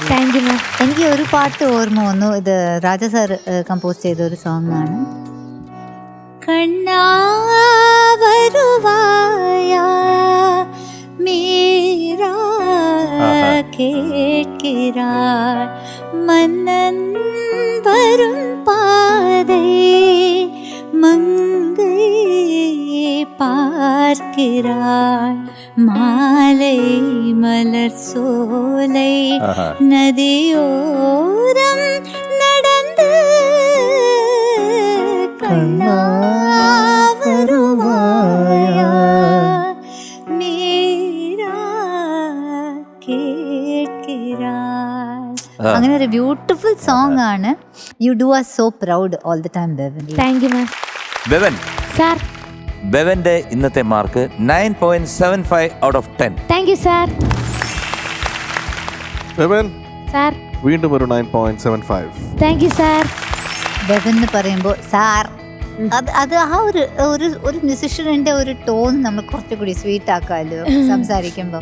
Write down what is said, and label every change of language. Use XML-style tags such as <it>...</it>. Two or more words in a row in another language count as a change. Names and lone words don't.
<en>Thank you ma'am.</en> <ml>എനിക്ക് ഒരു പാട്ട് ഓർമ്മ വന്നു, ഇത് രാജ സാർ കമ്പോസ് ചെയ്ത ഒരു സോങ് ആണ്.</ml> <ta>கண்ணா வருவாயா மீரா கேட்கிறாள் மன்னன் வரும் பாதை மங்கை பார்க்கிறாள் மாலை மலர் சோலை நதியோரம் நடந்து கண்ணா வருவாயா மீரா കേൾக்கிறாள்.</ta> <ml>അങ്ങനെ ഒരു</ml> <en>beautiful song</en> <ml>ആണ്.</ml> <en>You do are so proud all the time Bevan. Thank you ma'am. ബെവൻ സാർ.</en> <ml>ബെവന്റെ ഇന്നത്തെ മാർക്ക് 9.75</ml> <en>out of</en> <ml>10.</ml> <en>Thank you sir. ബെവൻ സാർ.</en> <ml>വീണ്ടും ഒരു 9.75.</ml> <en>Thank you sir.</en> <ml>ബെവൻ എന്ന് പറയുമ്പോൾ സാർ, അത് ആ ഒരു മ്യൂസിഷ്യന്റെ ഒരു ടോൺ നമ്മൾ കുറച്ചുകൂടി സ്വീറ്റ് ആക്കാമല്ലോ സംസാരിക്കുമ്പോൾ.</ml>